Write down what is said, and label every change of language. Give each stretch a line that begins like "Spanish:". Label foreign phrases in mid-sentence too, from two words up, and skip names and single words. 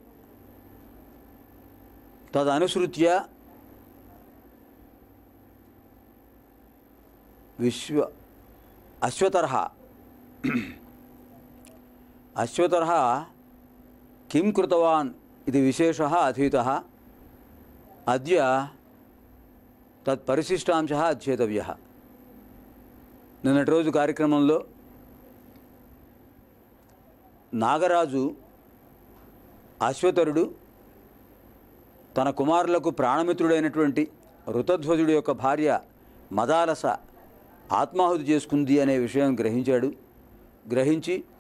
Sanskrit: तदनुसृत्य अश्वतरः किं कृतवान् इति विशेषः अधीतः. अद्य तत्परिशिष्टांशः अध्येतव्यः.
Telugu: నిన్నటి రోజు కార్యక్రమంలో నాగరాజు అశ్వతరుడు తన కుమారులకు ప్రాణమిత్రుడైనటువంటి ఋతధ్వజుడి యొక్క భార్య మదాలస ఆత్మాహుతి చేసుకుంది అనే విషయం గ్రహించి